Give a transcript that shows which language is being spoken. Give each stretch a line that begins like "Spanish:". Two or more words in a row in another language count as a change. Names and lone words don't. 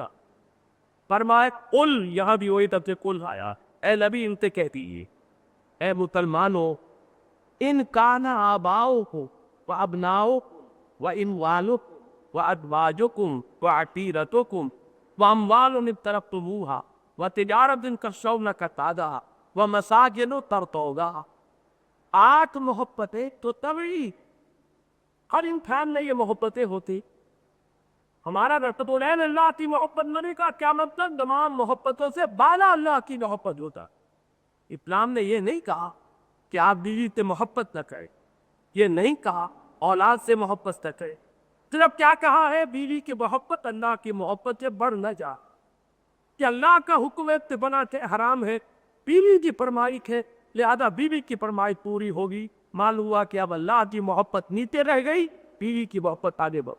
Urdu: فرمائے قل، یہاں بھی وہی طب سے قل آیا، اے نبی ان سے کہہ دیجیے، اے مسلمانوں،
Arabic: ان کانا آباؤکم و ابناؤکم و اموالکم و ازواجکم و عشیرتکم و اموال اقترفتموها و تجارت تخشون کسادها و مساجد ترضونها۔
Urdu: 8 محبتیں تو طبعی ہر انسان میں یہ محبتیں ہوتی۔ ہمارا رسول اللہ کی محبت نہیں کا کیا مطلب؟ تمام محبتوں سے بالا اللہ کی محبت ہوتا۔ اسلام نے یہ نہیں کہا کہ آپ بیوی سے محبت نہ کریں، یہ نہیں کہا اولاد سے محبت نہ کریں، صرف کیا کہا ہے بیوی کی محبت اللہ کی محبت سے بڑھ نہ جا، کہ اللہ کا حکم ہے بنا سے حرام ہے، بیوی کی فرمائش ہے لہذا بیوی کی فرمائش پوری ہوگی، معلوم ہوا کہ اب اللہ کی محبت نیچے رہ گئی، بیوی کی محبت آگے بڑھ۔